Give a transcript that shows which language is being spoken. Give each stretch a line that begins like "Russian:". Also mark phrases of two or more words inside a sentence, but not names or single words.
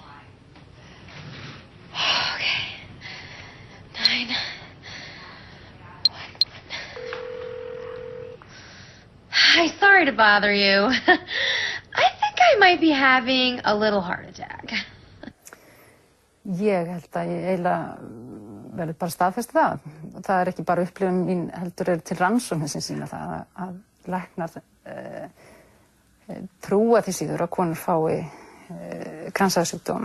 English: Okay. 9, 1, 1. Hi, sorry to bother you. I think I might be having a little heart attack.
Icelandic: Ég held að ég eiginlega verður bara staðfest það. Það er ekki bara upplifun mín, heldur til rannsóknir sem sýna það að læknar trúa því síður að konur fái kransæðasjúkdóm.